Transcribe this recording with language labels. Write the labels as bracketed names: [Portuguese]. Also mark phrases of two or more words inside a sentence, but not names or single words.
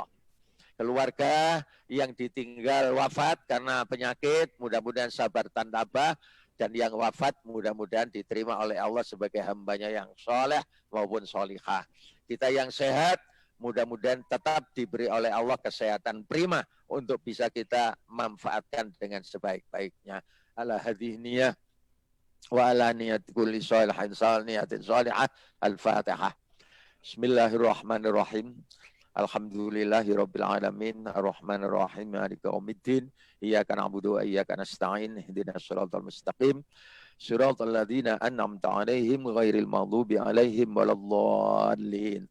[Indonesian] Keluarga yang ditinggal wafat karena penyakit, mudah-mudahan sabar dan tabah. Dan yang wafat mudah-mudahan diterima oleh Allah sebagai hambanya yang soleh maupun solihah. Kita yang sehat mudah-mudahan tetap diberi oleh Allah kesehatan prima untuk bisa kita manfaatkan dengan sebaik-baiknya. [Arabic] على هذه وعلى نية كل صالح نية صالحة. Al-Fatihah. بسم الله الرحمن الرحيم الحمد لله رب العالمين الرحمن الرحيم مالك يوم الدين إياك نعبد وإياك نستعين اهدنا الصراط المستقيم صراط الذين أنعمت عليهم غير المغضوب عليهم ولا الضالين.